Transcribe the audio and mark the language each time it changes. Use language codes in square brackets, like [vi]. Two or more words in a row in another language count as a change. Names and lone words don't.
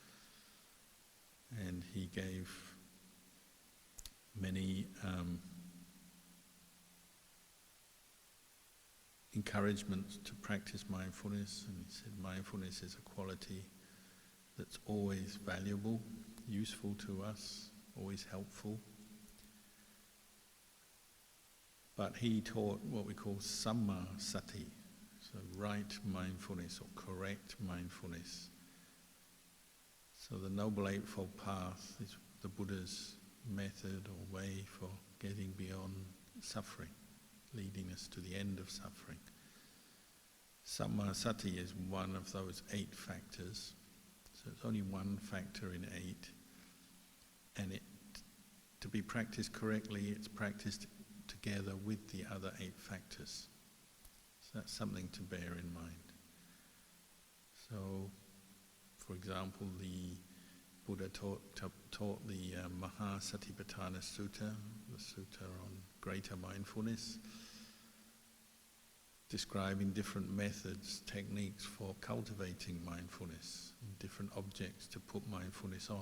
[en] And he gave many encouragements to practice mindfulness, and he said mindfulness is a quality that's always valuable, useful to us, always helpful. But he taught what we call [pi] samma sati, [en] so right mindfulness or correct mindfulness. So the Noble Eightfold Path is the Buddha's method or way for getting beyond suffering, leading us to the end of suffering. [pi] Samma sati [en] is one of those 8 factors. So it's only one factor in 8. And to be practiced correctly, it's practiced together with the other 8 factors. So that's something to bear in mind. So, for example, the Buddha taught the Mahasatipatthana Sutta, the sutta on greater mindfulness, describing different methods, techniques for cultivating mindfulness, and different objects to put mindfulness on.